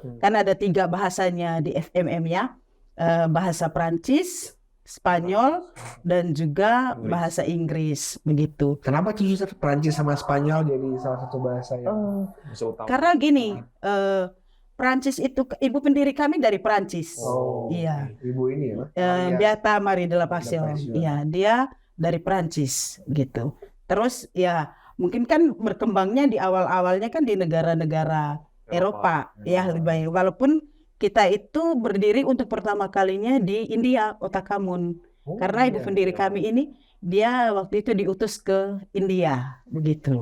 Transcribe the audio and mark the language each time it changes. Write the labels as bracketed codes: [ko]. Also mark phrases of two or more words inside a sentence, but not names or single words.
[id] Kan ada 3 bahasanya di FMM ya, bahasa Prancis, Spanyol, dan juga bahasa Inggris, begitu. Kenapa tuh suster Prancis sama Spanyol jadi salah satu bahasa yang karena gini, Prancis itu, ibu pendiri kami dari Prancis. Iya. Ibu ini ya? Beata Marie de la Passion. Iya, dia dari Prancis gitu. Terus ya mungkin kan berkembangnya di awal-awalnya kan di negara-negara Eropa ya, lebih baik. Walaupun kita itu berdiri untuk pertama kalinya di India, Ottakamun. Karena ibu pendiri kami ini, dia waktu itu diutus ke India, begitu.